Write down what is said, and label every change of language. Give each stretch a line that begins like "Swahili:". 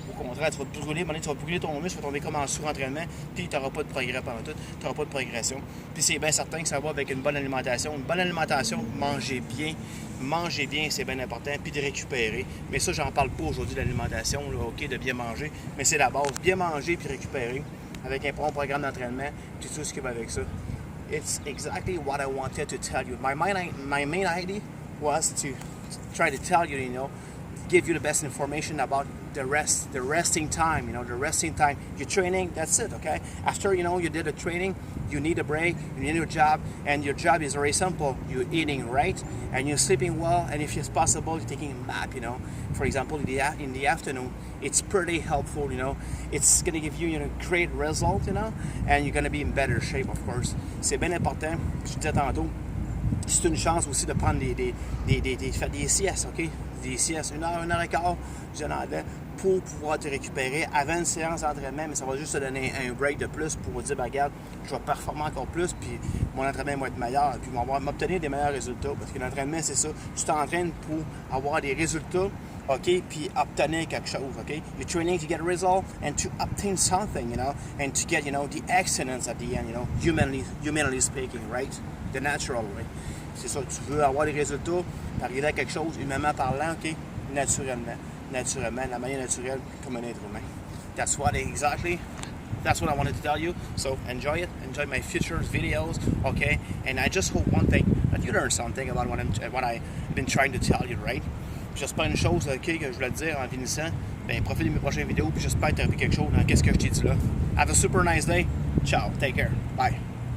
French: Au contraire, tu vas te brûler ton muscle, tu vas tomber comme en surentraînement, puis tu n'auras pas de progrès pendant tout, tu n'auras pas de progression. Puis c'est bien certain que ça va avec une bonne alimentation. Une bonne alimentation, manger bien, c'est bien important, puis de récupérer. Mais ça, j'en parle pas aujourd'hui de l'alimentation, OK, de bien manger, mais c'est la base. Bien manger puis récupérer avec un bon programme d'entraînement, puis tout ce qui va avec ça.
English: It's exactly what I wanted to tell you. My main idea was to try to tell you, give you the best information about the resting time, the resting time. Your training, that's it, okay? After, you did a training, you need a break, you need a job, and your job is very simple. You're eating right, and you're sleeping well, and if it's possible, you're taking a nap, For example, in the afternoon, it's pretty helpful, It's going to give you, great result, and you're going to be in better shape, of course.
French: C'est bien important, je disais tantôt, c'est une chance aussi de prendre des siestes, OK? Des siestes, 1 heure et quart, pour pouvoir te récupérer avant une séance d'entraînement, mais ça va juste te donner un break de plus pour dire, regarde, je vais performer encore plus, puis mon entraînement va être meilleur, puis m'obtenir des meilleurs résultats, parce que l'entraînement, c'est ça, tu t'entraînes pour avoir des résultats, OK, puis obtenir quelque chose, OK?
English: You're training to get a result and to obtain something, and to get, the excellence at the end, humanly speaking, right? The natural way.
French: C'est ça, tu veux avoir des résultats, arriver à quelque chose, humainement parlant, OK? Naturellement. naturellement, de la manière naturelle, comme un être humain.
English: That's what I wanted to tell you. So enjoy it. Enjoy my future videos, okay? And I just hope one thing, that you learn something about what I've been trying to tell you, right?
French: J'espère une chose, ok, que je voulais te dire en finissant. Ben, profite de mes prochaines vidéos, puis j'espère que tu as appris quelque chose dans qu'est-ce que je t'ai dit là.
English: Have a super nice day. Ciao. Take care. Bye.